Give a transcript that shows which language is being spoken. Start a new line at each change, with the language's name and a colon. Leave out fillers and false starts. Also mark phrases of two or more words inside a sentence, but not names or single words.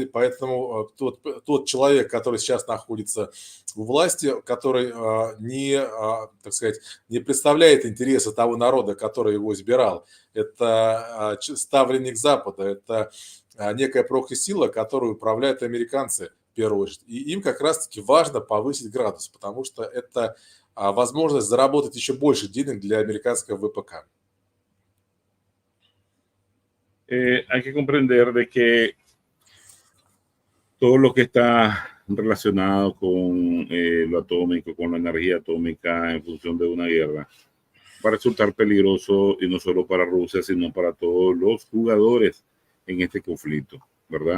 Russian: Поэтому тот человек, который сейчас находится у власти, который так сказать, не представляет интересы того народа, который его избирал, это ставленник Запада, это некая прокси-сила, которую управляют американцы в первую очередь. И им как раз-таки важно повысить градус, потому что это возможность заработать еще больше денег для американского ВПК.
Spanish: Hay que comprender de que todo lo que está relacionado con lo atómico, con la energía atómica en función de una guerra, va a resultar peligroso y no solo para Rusia, sino para todos los jugadores en este conflicto, ¿verdad?